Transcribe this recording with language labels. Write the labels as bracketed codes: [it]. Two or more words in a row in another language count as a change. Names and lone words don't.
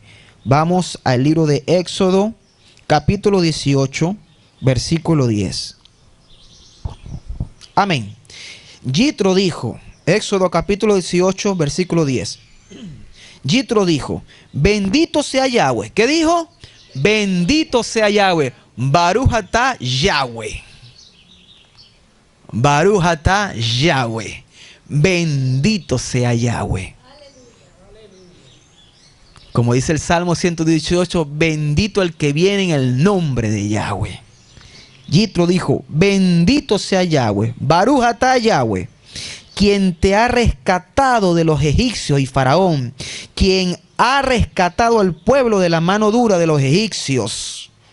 [es] Vamos al libro de Éxodo, capítulo 18, versículo 10. Amén. Yitro dijo, Éxodo capítulo 18, versículo 10. Yitro dijo: bendito sea Yahweh. ¿Qué dijo? Bendito sea Yahweh. [he] ברוך אתה יהוה. ברוך אתה יהוה. [es] Bendito sea Yahweh. Como dice el Salmo 118, bendito el que viene en el nombre de Yahweh. Yitro dijo: bendito sea Yahweh, [he] ברוך אתה יהוה, [es] quien te ha rescatado de los egipcios y Faraón, quien ha rescatado al pueblo de la mano dura de los egipcios.